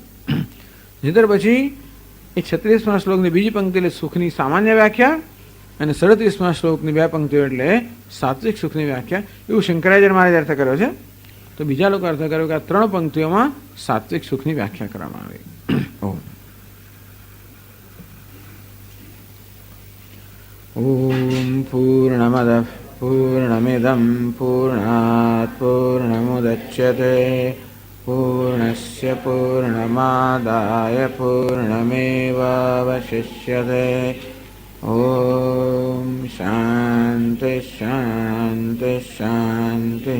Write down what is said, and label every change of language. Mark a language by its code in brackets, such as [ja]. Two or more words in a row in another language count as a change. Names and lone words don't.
[gu] નહીંતર પછી એ 36મા શ્લોકની બીજી પંક્તિ એટલે સુખની સામાન્ય વ્યાખ્યા અને 37મા શ્લોકની 2 પંક્તિઓ એટલે સાત્વિક સુખની વ્યાખ્યા, એવું શંકરાચાર્ય મહારાજે અર્થ કર્યો છે. તો બીજા લોકો અર્થ કર્યો કે આ 3 પંક્તિઓમાં સાત્વિક સુખની વ્યાખ્યા કરવામાં આવી. [sa] ઓમ પૂર્ણમદ पूर्णमिदं पूर्णात् पूर्णमुदच्यते पूर्णस्य पूर्णमादाय पूर्णमेवावशिष्यते। ॐ शान्ति शान्ति शान्तिः।